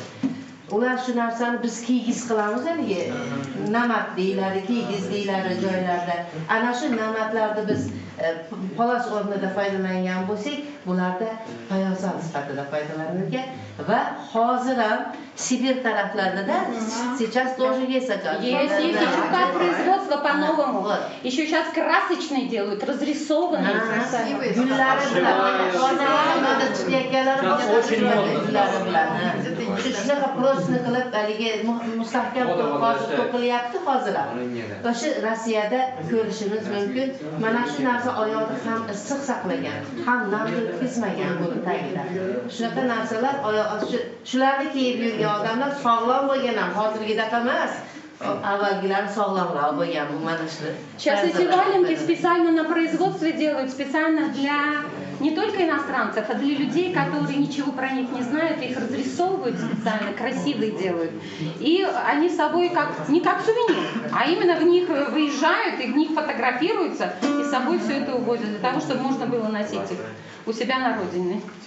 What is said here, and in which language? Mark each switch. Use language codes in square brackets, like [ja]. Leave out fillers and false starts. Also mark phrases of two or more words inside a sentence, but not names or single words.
[uz] Ular shu narsani biz kiygiz qilamiz, haligi namat deyiladi, kiygiz deyiladi joylarda. Ana shu namatlarni biz palas o'rnida foydalangan bo'lsak, bularda poyabzal sifatida foydalanilgan va hozir ham Sibir taraflarida [ru] сейчас тоже есть, Есть еще как производство по-новому. Еще сейчас красочные делают, разрисованные. Красивые. [uz] Gullari bilan, hozir hamada chiqayotganlari shunaqa prosni qilib, haligi mustahkam qilib hozir to'qilyapti hozir ham. O'sha Rossiyada ko'rishimiz mumkin. Mana shu narsa oyoqni ham issiq saqlagan, ham nam o'tkazmagan buni tagida. Shunaqa narsalar oyoq shularni kiyib yurgan odamlar sog'lom bo'lgan ham, hozirgidaqa emas. Avvalgilar sog'lomroq bo'lgan bu mana shu. [ru] Сейчас эти валенки специально на производстве делают, специально для не только иностранцев, а для людей, которые ничего про них не знают, их разрисовывают специально, красивые делают. И они с собой не как сувенир, а именно в них выезжают, и в них фотографируются, и с собой все это увозят, для того, чтобы можно было носить их у себя на родине.